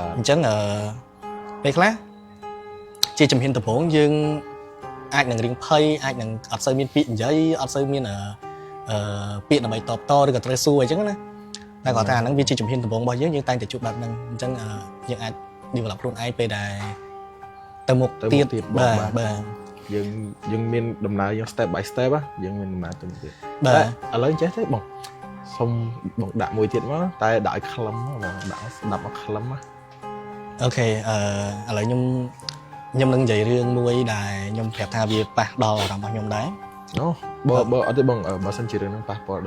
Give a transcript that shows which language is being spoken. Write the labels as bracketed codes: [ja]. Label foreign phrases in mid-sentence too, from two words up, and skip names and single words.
[km] អញ្ចឹងពេលខ្លះជាជំហានដំបូងយើងអាចនឹងរៀងភ័យអាចនឹងអត់សូវមានពាក្យនិយាយអត់សូវមានពាក្យដើម្បីតបតឬក៏ត្រូវសួរអញ្ចឹងណាតែគាត់ថាអាហ្នឹងវាជាជំហានដំបូងរបស់យើងតែងតែជួបបែបហ្នឹងអញ្ចឹងយើងអាច develop ខ្លួនឯងពេលដែលទៅមុខទៀតបាទ យើងមានដំណើរយើង [en] step by step [km] យើងមានដំណើរទៅទៀត បាទ ឥឡូវចេះទេបងសុំបងដាក់មួយទៀតមកតែដាក់ឲ្យខ្លឹមបងដាក់ស្ដាប់មកខ្លឹម អូខេឥឡូវខ្ញុំនឹងនិយាយរឿងមួយដែលខ្ញុំប្រាប់ថាវាប៉ះដល់អារម្មណ៍របស់ខ្ញុំដែរ អូបើអត់ទេបងបើសិនជារឿងហ្នឹងប៉ះពាល់ដល់